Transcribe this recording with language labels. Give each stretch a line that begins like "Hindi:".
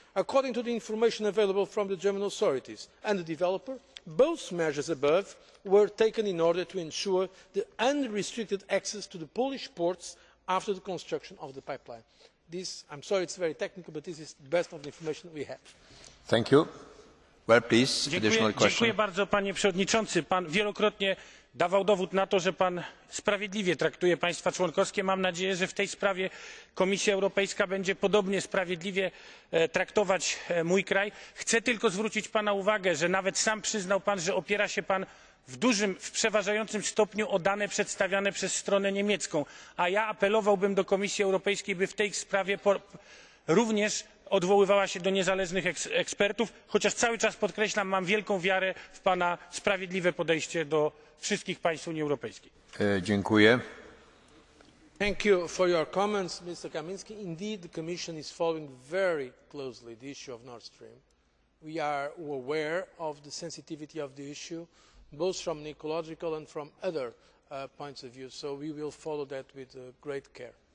English: According to the information available from the German authorities and the developer, both measures above were taken in order to ensure the unrestricted access to the Polish ports after the construction of the pipeline. I am sorry it is very technical, but this is the best of the information we have. Thank you. Well, please, additional question.
Polish: Dziękuję bardzo, panie przewodniczący. Pan wielokrotnie dawał dowód na to, że pan sprawiedliwie traktuje państwa członkowskie. Mam nadzieję, że w tej sprawie Komisja Europejska będzie podobnie sprawiedliwie traktować mój kraj. Chcę tylko zwrócić pana uwagę, że nawet sam przyznał pan, że opiera się pan w przeważającym stopniu o dane przedstawiane przez stronę niemiecką, a ja apelowałbym do Komisji Europejskiej, by w tej sprawie również odwoływała się do niezależnych ekspertów, chociaż cały czas podkreślam, mam wielką wiarę w pana sprawiedliwe podejście do wszystkich państw Unii Europejskiej. Dziękuję.
English: Thank you for your comments, Mr. Kaminski. Indeed, the Commission is following very closely the issue of Nord Stream. We are aware of the sensitivity of the issue, both from an ecological and from other points of view, so we will follow that with great care.